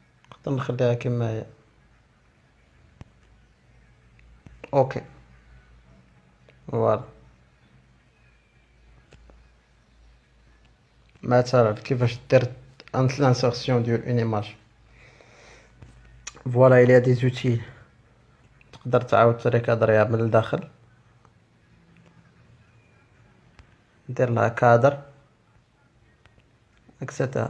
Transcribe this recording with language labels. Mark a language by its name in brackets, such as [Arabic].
[Arabic] نقدر نخليها كما هي. [French] OK. Voilà. [Arabic] مثلا كيفاش دير [French] l'insertion d'une image. Voilà, il y a des outils. [Arabic] تقدر تعاود تريكادريها من الداخل. دير لها cadre, etc.